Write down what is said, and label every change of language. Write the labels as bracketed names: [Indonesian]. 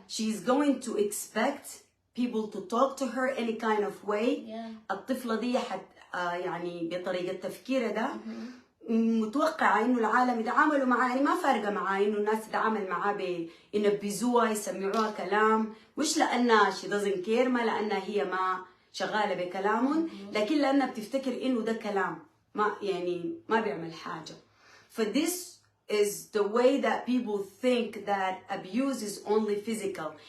[English] She's going to expect people to talk to her any kind of way. Yeah. [Arabic] الطفلة دي يعني بطريقة تفكيرها ده متوقعة إنه العالم يتعاملوا معاه، يعني ما فارقة معاه إنه الناس تتعامل معاه ينبذوها يسمعوها كلام، مش لأنها [English] she doesn't care، [Arabic] ما لأنها هي ما شغالة بكلامهم، لكن لأنها بتفتكر إنه ده كلام ما يعني ما بيعمل حاجة. [English] This is the way that people think that abuse is only physical.